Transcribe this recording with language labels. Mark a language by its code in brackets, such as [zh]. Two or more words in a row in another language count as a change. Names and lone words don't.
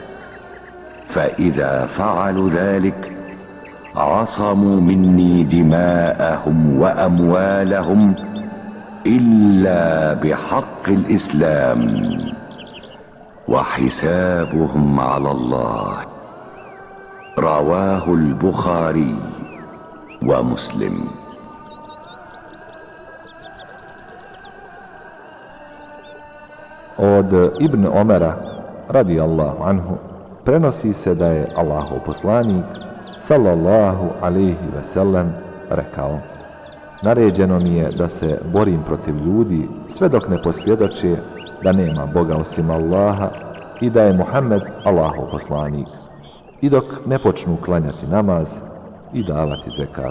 [ar] فإذا فعلوا ذلك عصموا مني دماءهم وأموالهم إلا بحق الإسلام وحسابهم على الله. رواه البخاري ومسلم. [bs] Od Ibn Omera [ar] رضي الله عنه [bs] prenosi se da je Allahov poslanik [ar] صلى الله عليه وسلم [bs] rekao: naređeno mi je da se borim protiv ljudi sve dok ne posvjedoče da nema Boga osim Allaha i da je Muhammed Allahov poslanik, i dok ne počnu klanjati namaz i davati zekat.